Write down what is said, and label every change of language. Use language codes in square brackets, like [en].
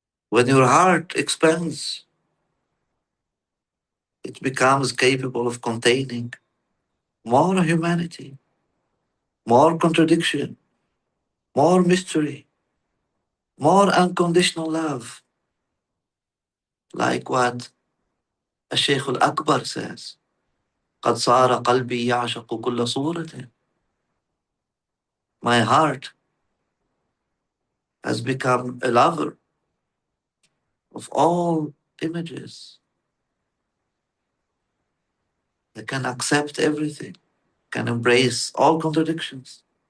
[en] When your heart expands, it becomes capable of containing more humanity, more contradiction, more mystery, more unconditional love, like what Shaykh Al-Akbar says. [ar] قد صار قلبي يعشق كل صورة. [en] My heart has become a lover of all images that can accept everything, can embrace all contradictions.